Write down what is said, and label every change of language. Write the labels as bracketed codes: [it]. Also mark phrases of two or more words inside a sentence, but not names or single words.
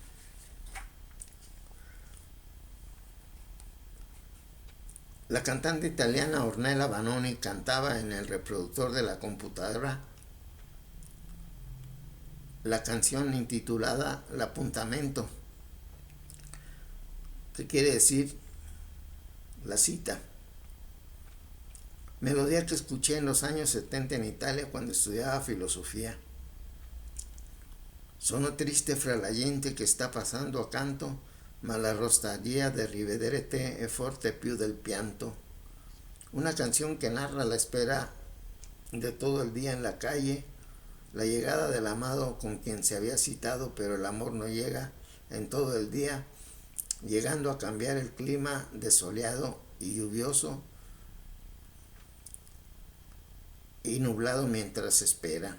[es] La cantante italiana Ornella Vanoni cantaba en el reproductor de la computadora la canción intitulada L'appuntamento, que quiere decir la cita. Melodía que escuché en los años 70 en Italia cuando estudiaba filosofía. [it] Sono triste fra la gente che sta passando accanto, ma la nostalgia de rivedere te è forte più del pianto. [es] Una canción que narra la espera de todo el día en la calle, la llegada del amado con quien se había citado, pero el amor no llega en todo el día, llegando a cambiar el clima de soleado y lluvioso y nublado mientras espera.